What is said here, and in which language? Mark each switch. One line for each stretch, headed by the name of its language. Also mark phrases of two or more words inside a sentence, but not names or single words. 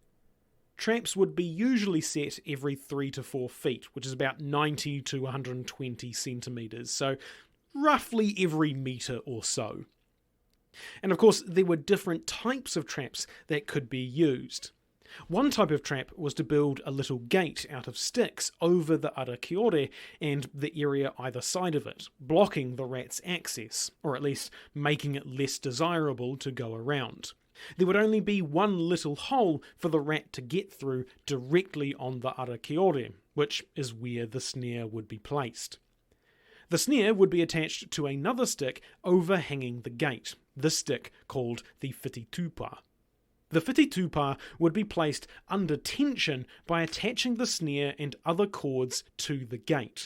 English: Traps would be usually set every 3 to 4 feet, which is about 90 to 120 centimetres, so roughly every metre or so. And of course, there were different types of traps that could be used. One type of trap was to build a little gate out of sticks over the
Māori: ara kiore
English: and the area either side of it, blocking the rat's access, or at least making it less desirable to go around. There would only be one little hole for the rat to get through directly on the
Māori: ara kiore,
English: which is where the snare would be placed. The snare would be attached to another stick overhanging the gate, this stick called the whititupa. The whititupa would be placed under tension by attaching the snare and other cords to the gate.